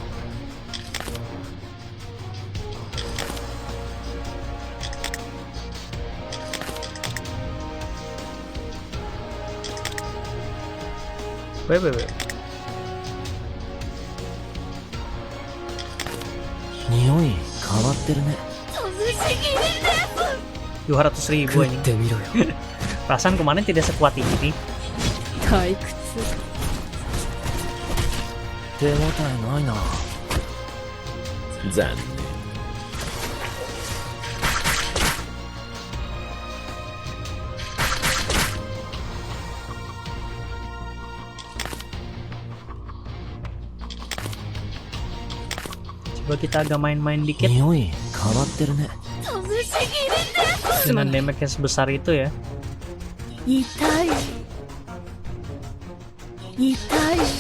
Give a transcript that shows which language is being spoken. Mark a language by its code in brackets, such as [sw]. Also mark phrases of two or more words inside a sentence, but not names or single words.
[id] Wait. [ja] 匂い変わってるね。 [id] 200.000 ini. Perasaan kemarin tidak sekuat ini. [ja] 退屈。手応えないな。残念。 [id] Coba kita agak main-main dikit [ja] 匂い変わってるね。 [id] dengan damage yang sebesar itu ya. [ja] 痛い。痛い。